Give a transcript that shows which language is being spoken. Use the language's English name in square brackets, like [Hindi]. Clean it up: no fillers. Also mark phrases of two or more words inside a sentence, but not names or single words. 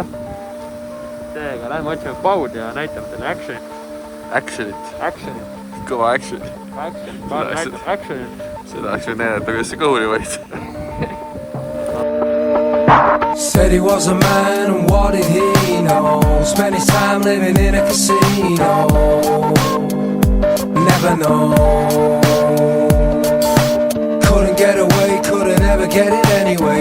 [Estonian] Seega lähme otsime Paud ja näitame teile actionit. Kõva action. Actionit. Seda oleks või näidata, kuidas see kõhuli võid. [English] Said he was a man and what did he know? Spent his time living in a casino. Never know. Get away, couldn't ever get it anyway.